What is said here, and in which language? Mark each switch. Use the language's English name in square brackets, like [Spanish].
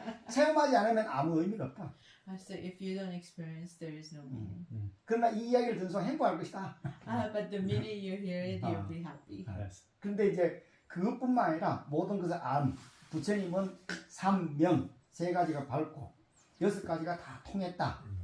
[Korean] 체험하지 않으면 아무 의미가 없다. [English] So if you don't experience, there is no meaning. [Korean] 그러나 이 이야기를 듣는 순간 행복할 것이다. [English] But the minute you hear it, you'll be happy. Yes. [Korean] 근데 이제 그것뿐만 아니라 모든 것을 부처님은 삼명 세 가지가 밝고 여섯 가지가 다 통했다.